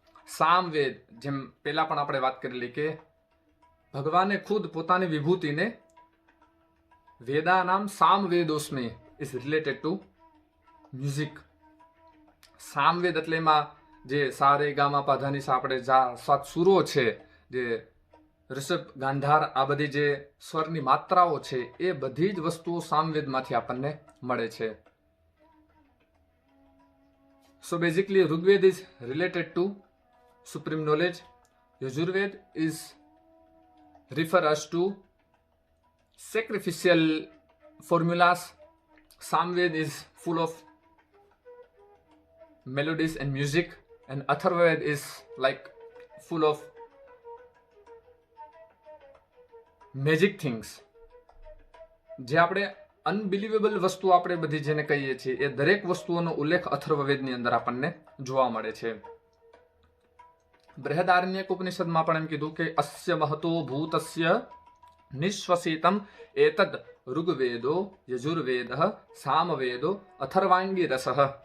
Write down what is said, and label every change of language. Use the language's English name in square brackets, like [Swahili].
[Gujarati] સામવેદ, જેમ પહેલા પણ આપણે વાત કરેલી કે ભગવાને ખુદ પોતાની વિભૂતિને [Sanskrit] વેદાનામ સામવેદોસ્મિ [English] Is related to music. [Gujarati] Samaveda એટલે એમાં જે સા રે ગા મા પા ધા ની સા, આપણે 7 સુરો છે, જે ઋષભ, ગાંધાર, આ બધી જે સ્વરની માત્રાઓ છે, એ બધી જ વસ્તુઓ સામવેદમાંથી આપણને મળે છે। [English] So basically Rigved is related to supreme knowledge, Yajurved is refer us to sacrificial formulas, Samved is full of melodies and music, and Atharvaved is like full of magic things। [Gujarati] જે આપણે અનબિલીવેબલ વસ્તુ આપણે બધી જેને કહીએ છીએ, એ દરેક વસ્તુઓનો ઉલ્લેખ અથર્વવેદની અંદર આપણને જોવા મળે છે। બૃહદારણ્યક ઉપનિષદમાં પણ એમ કીધું કે [Sanskrit] અસ્ય મહતો ભૂતસ્ય નિશ્વસિતમ એતદ ઋગ્વેદો યજુર્વેદઃ સામવેદો અથર્વાંગી રસઃ।